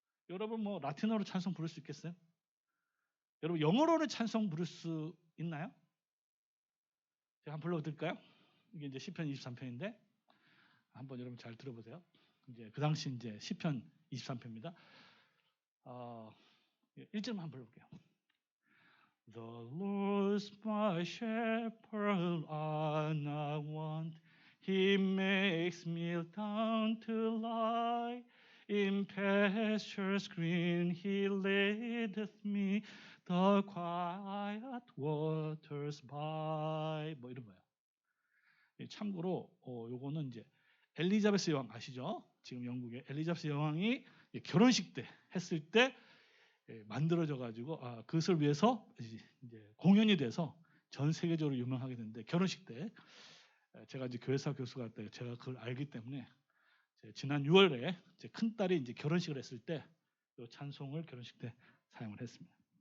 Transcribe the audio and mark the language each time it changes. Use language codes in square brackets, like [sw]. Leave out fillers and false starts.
[ko] 여러분 뭐 라틴어로 찬송 부를 수 있겠어요? 여러분 영어로는 찬송 부를 수 있나요? 제가 한번 불러드릴까요? 이게 이제 시편 23편인데 한번 여러분 잘 들어보세요. 이제 그 당시 이제 시편 23편입니다. 1절만 한번 불러볼게요. [en] The Lord's my shepherd, I not want. He makes me down to lie in pastures green. He leadeth me the quiet waters by. [ko] 뭐 이런 거예요. 참고로 요거는 이제 엘리자베스 여왕 아시죠? 지금 영국의 엘리자베스 여왕이 결혼식 때 했을 때 만들어져 가지고 그것을 위해서 이제 공연이 돼서 전 세계적으로 유명하게 됐는데 결혼식 때 제가 이제 교회사 교수가 때 제가 그걸 알기 때문에 지난 6월에 제 큰 딸이 이제 결혼식을 했을 때 이 찬송을 결혼식 때 사용을 했습니다.